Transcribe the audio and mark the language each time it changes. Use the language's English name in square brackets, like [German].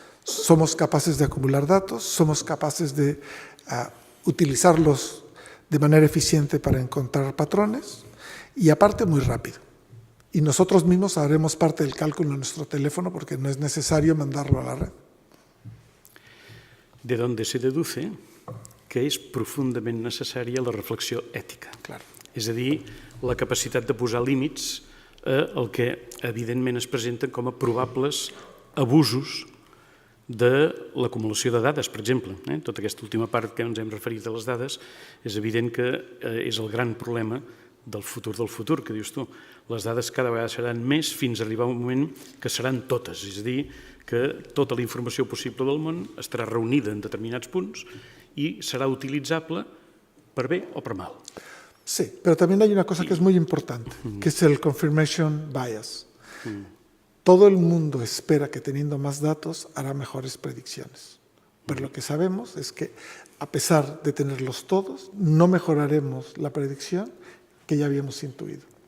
[Spanish] Somos capaces de acumular datos, somos capaces de utilizarlos de manera eficiente para encontrar patrones y aparte muy rápido. Y nosotros mismos haremos parte del cálculo en nuestro teléfono porque no es necesario mandarlo a la red. De donde se deduce que [Catalan] és profundament necessària la reflexió ètica. [Spanish] Claro. [Catalan] És a dir, la capacitat de posar límits al que evidentment es presenten com a probables abusos de l'acumulació de dades, per exemple. Tota aquesta última part que ens hem referit a les dades és evident que és el gran problema del futur, que dius tu. Les dades cada vegada seran més fins a arribar a un moment que seran totes, és a dir, que tota la informació possible del món estarà reunida en determinats punts [Spanish] y será utilizable [Catalan] per bé o per mal. [Spanish] Sí, pero también hay una cosa que es muy importante, que es el confirmation bias. Todo el mundo espera que teniendo más datos hará mejores predicciones. Pero lo que sabemos es que, a pesar de tenerlos todos, no mejoraremos la predicción que ya habíamos intuido.